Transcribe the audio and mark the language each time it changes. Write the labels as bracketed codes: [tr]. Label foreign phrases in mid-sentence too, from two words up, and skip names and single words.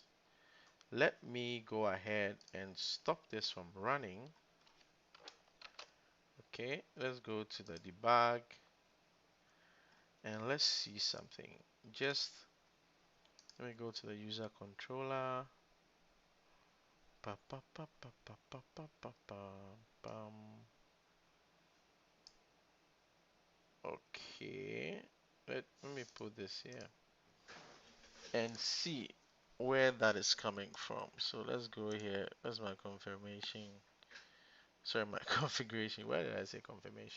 [en] Let me go ahead and stop this from running. Okay, let's go to the debug and let's see something. Just let me go to the user controller. Pa, pa, pa, pa, pa, pa, pa, pa, pa, pam. Okay, let me put this here and see where that is coming from. So let's go here. That's my confirmation. Sorry, my configuration. Why did I say confirmation?